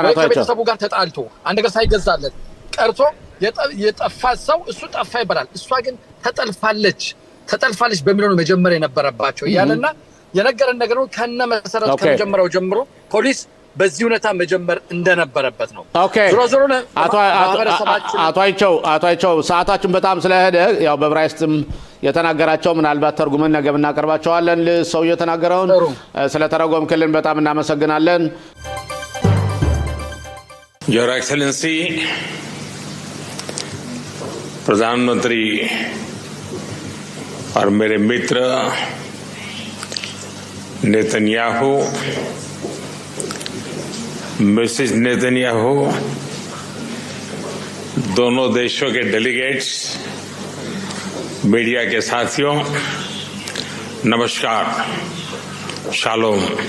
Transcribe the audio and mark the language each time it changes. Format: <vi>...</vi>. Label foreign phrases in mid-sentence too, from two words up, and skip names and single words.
<am>ከቤተሰቡ ጋር ተጣልቶ አንድ ነገር ሳይገዛለት ቀርቶ የጠፋ ሰው እሱ ጠፋ ይባላል። እሷ ግን ተጠልፋለች በሚለው መጀመሪያ የነበረባቸው ያለና የነገረን ነገር ከነ መሰረቱ ከመጀመሪያው ጀምሮ ፖሊስ በዚህ ሁኔታ መጀመር እንደነበረበት ነው። ኦኬ አቶ አይቸው ሰዓታችን በጣም ስለሄደ ያው በብራይስትም የተናገራቸው ምናልባት ተርጉመን ነገ እናቀርባቸዋለን። ሰው የተናገረውን ስለተረጎምክልን በጣም እናመሰግናለን።</am> <en>Your Excellency</en> <hi>प्रधानमंत्री और मेरे मित्र नेतन्याहू, मिसेस नेतन्याहू, दोनों देशों के डेलीगेट्स, मीडिया के साथियों, नमस्कार, शालोम।</hi>